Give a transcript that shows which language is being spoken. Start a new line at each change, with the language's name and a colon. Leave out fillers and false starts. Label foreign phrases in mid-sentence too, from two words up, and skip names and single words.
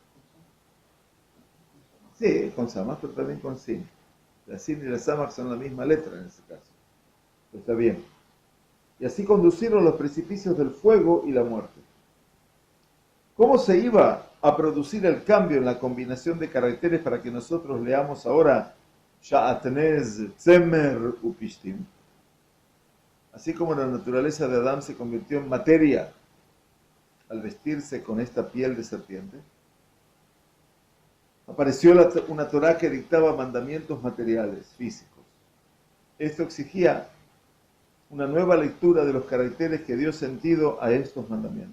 Spanish: Sí, con samach, pero también con sin. La sin y la samach son la misma letra en ese caso. Pero está bien. Y así conducirlo a los precipicios del fuego y la muerte. ¿Cómo se iba a producir el cambio en la combinación de caracteres para que nosotros leamos ahora
Hebrew: שעטנז, צמר, ופשתים?
Spanish: Así como la naturaleza de Adán se convirtió en materia al vestirse con esta piel de serpiente, apareció una Torá que dictaba mandamientos materiales, físicos. Esto exigía una nueva lectura de los caracteres que dio sentido a estos mandamientos.